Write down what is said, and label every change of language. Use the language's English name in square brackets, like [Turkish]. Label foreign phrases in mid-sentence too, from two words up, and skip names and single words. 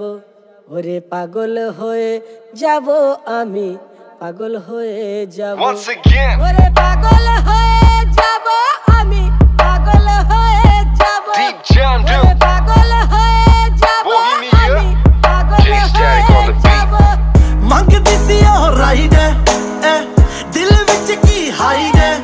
[Bangla] ওরে পাগল হয়ে যাব আমি, পাগল হয়ে যাব। ওরে পাগল হয়ে যাব আমি, পাগল হয়ে যাব। ওরে পাগল হয়ে যাব আমি, পাগল হয়ে যাব। [Punjabi] ਮੰਗਦੀ ਸੀ ਉਹ ਰਾਈਡ ਦਿਲ ਵਿੱਚ ਕੀ ਹਾਈਡ